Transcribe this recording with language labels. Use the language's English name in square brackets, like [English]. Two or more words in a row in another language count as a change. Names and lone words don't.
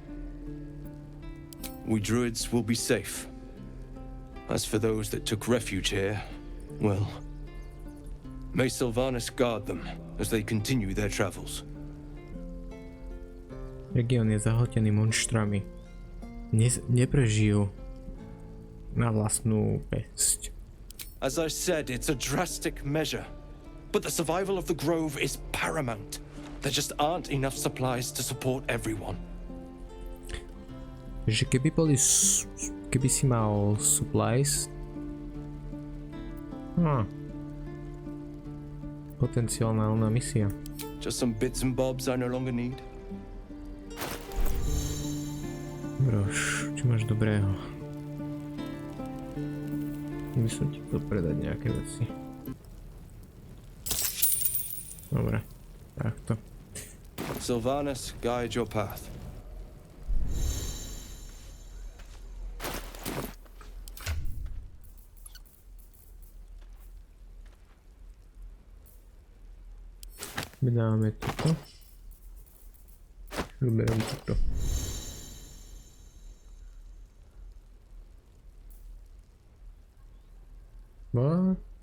[English] We druids will be safe. As for those that took refuge here, well, may Sylvanas guard them as they continue their travels. [Slovak] Región je zahltený monštrami. Neprežijú na vlastnú pesť. [English] As I said, it's a drastic measure, but the survival of the grove is paramount. There just aren't enough supplies to support everyone. [Slovak] Že keby si mal supplies, potenciálna misia. [English] Just some bits and bobs I no longer need. [Slovak] Brož, čo máš dobrého? By som ti chcel predať nejaké veci. Dobre, takto. [English] Sylvanas, guide your path. [Slovak] Vydáme toto. Vyberám toto. No.